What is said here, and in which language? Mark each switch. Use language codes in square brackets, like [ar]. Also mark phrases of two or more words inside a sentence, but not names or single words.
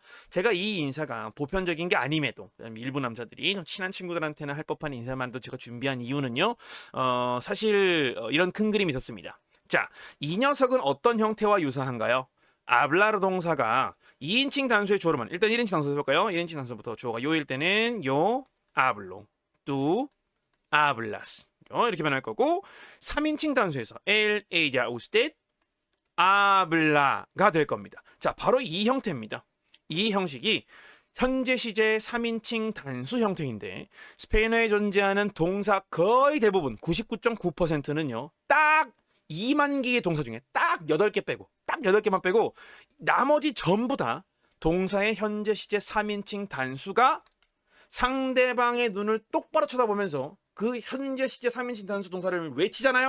[ko] 제가 이 인사가 보편적인 게 아님에도 일부 남자들이 좀 친한 친구들한테는 할 법한 인사만도 제가 준비한 이유는요. 사실 이런 큰 그림이 있었습니다. 자, 이 녀석은 어떤 형태와 유사한가요? 아블라르 동사가 2인칭 단수의 주어로만 일단 1인칭 단수 해볼까요? 1인칭 단수부터 주어가 요일 때는 [es] yo hablo, tú hablas [ko] 이렇게 변할 거고 3인칭 단수에서 [es] él, ella, usted habla [ko] 가 될 겁니다. 자, 바로 이 형태입니다. 이 형식이 현재 시제 3인칭 단수 형태인데 스페인어에 존재하는 동사 거의 대부분 99.9%는요. 딱 2만 개의 동사 중에 딱 8개 빼고 딱 8개만 빼고 나머지 전부 다 동사의 현재 시제 3인칭 단수가 상대방의 눈을 똑바로 쳐다보면서 그 현재 시제 3인칭 단수 동사를 외치잖아요.